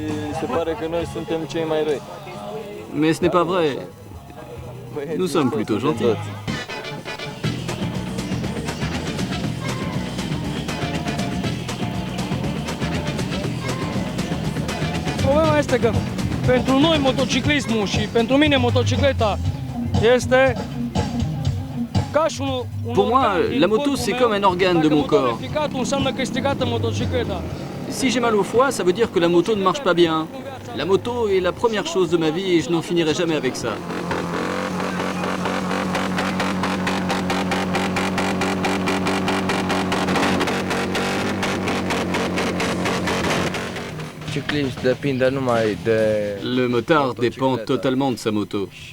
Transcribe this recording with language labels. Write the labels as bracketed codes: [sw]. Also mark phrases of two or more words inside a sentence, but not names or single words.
[fr] Mais ce n'est pas vrai. Nous sommes plutôt gentils. [ro] Problema este că pentru noi motociclismul și pentru mine motocicleta este ca și un [fr] Pour moi, la moto, c'est comme un organe de mon corps. [ro] înseamnă că e stricată motocicleta. [fr] Si j'ai mal au foie, ça veut dire que la moto ne marche pas bien. La moto est la première chose de ma vie et je n'en finirai jamais avec ça. Le motard dépend totalement de sa moto.